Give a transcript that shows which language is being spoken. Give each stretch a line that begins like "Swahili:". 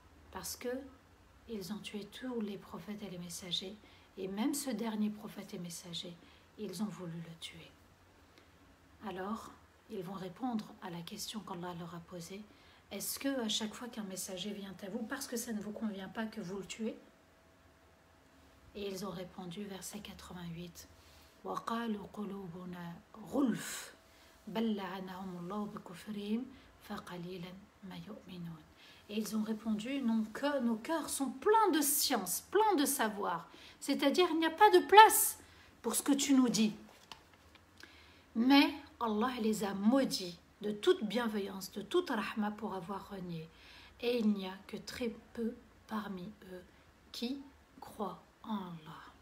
French: Parce que ils ont tué tous les prophètes et les messagers, et même ce dernier prophète et messager, ils ont voulu le tuer. Alors, ils vont répondre à la question qu'Allah leur a posée. Est-ce que à chaque fois qu'un messager vient à vous, parce que ça ne vous convient pas, que vous le tuez? Et ils ont répondu, verset 88,
Arabic: وَقَالُوا قُلُوبُنَا غُلْفٌ بَلْ لَعَنَهُمُ اللَّهُ بِكُفْرِهِمْ فَقَلِيلًا مَا يُؤْمِنُونَ.
French: Et ils ont répondu, nos cœurs sont pleins de science, pleins de savoir. C'est-à-dire, il n'y a pas de place pour ce que tu nous dis. Mais Allah les a maudits de toute bienveillance, de toute rahma pour avoir renié. Et il n'y a que très peu parmi eux qui croient en Allah.